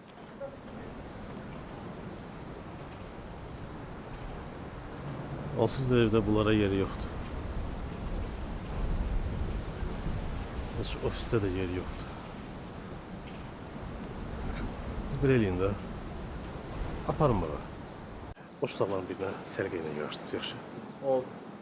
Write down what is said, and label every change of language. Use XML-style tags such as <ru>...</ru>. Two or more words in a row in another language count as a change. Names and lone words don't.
<tr>Onsuz da evde bunlara yeri yoktu. Hiç ofiste de yeri yoktu.</tr> <az>Siz bir eləyin də. Aparın bana. O uşaqların birine sərgə ilə yığarsınız, yaxşı. Oldu.</az>